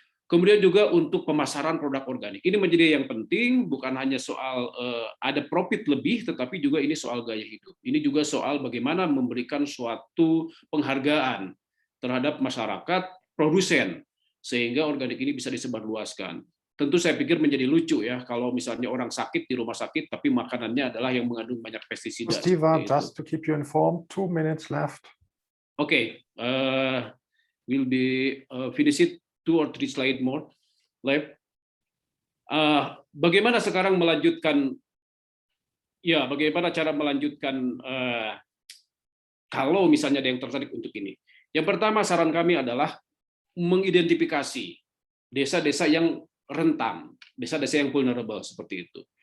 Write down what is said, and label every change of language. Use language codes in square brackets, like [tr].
[id] Kemudian juga untuk pemasaran produk organik. Ini menjadi yang penting, bukan hanya soal ada profit lebih, tetapi juga ini soal gaya hidup. Ini juga soal bagaimana memberikan suatu penghargaan terhadap masyarakat produsen, sehingga organik ini bisa disebarluaskan. Tentu saya pikir menjadi lucu ya, kalau misalnya orang sakit di rumah sakit, tapi makanannya adalah yang mengandung banyak pestisida. [en] Steve, just to keep you informed, 2 minutes left. Okay, we'll be finish it 2 or 3 slide more left. [id] Bagaimana sekarang melanjutkan? Ya, bagaimana cara melanjutkan kalau misalnya ada yang tertarik untuk ini? Yang pertama saran kami adalah mengidentifikasi desa-desa yang rentan, desa-desa yang vulnerable seperti itu.